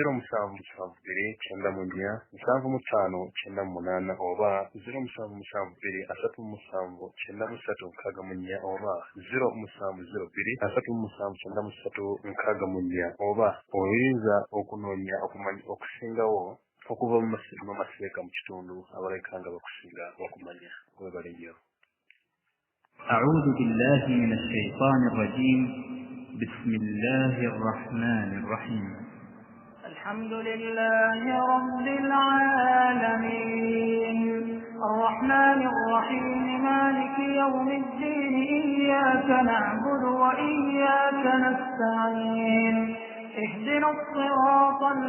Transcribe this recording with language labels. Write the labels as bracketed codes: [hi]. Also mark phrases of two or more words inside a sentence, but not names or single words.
[lg] 0772-959-758 oba 0772-377-934 oba 0702-377-934 oba oyinza okunoonya okusingawo okuva mu maseeka mu kitundu abaleka nga bakusinga bakumanya webale nnyo. [ar] أعوذ بالله من الشيطان الرجيم بسم الله الرحمن الرحيم الحمد لله رب العالمين الرحمن الرحيم مالك يوم الدين إياك نعبد وإياك نستعين اهدنا الصراط